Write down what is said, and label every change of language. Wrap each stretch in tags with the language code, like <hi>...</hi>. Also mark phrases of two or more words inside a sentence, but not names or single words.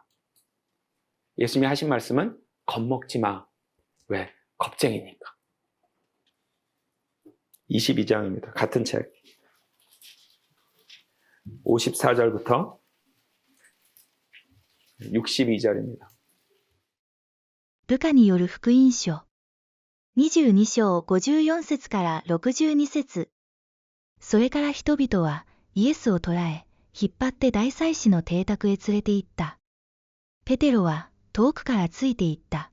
<ko>예수님이 하신 말씀은 겁먹지 마. 왜? 겁쟁이니까. 22장입니다. 같은 책. 54절부터 62절입니다.</ko> <ja>ルカによる福音書。22章54節から62節。それから人々はイエスを捕らえ、引っ張って大祭司の邸宅へ連れて行った。ペテロは遠くからついて行った。</ja>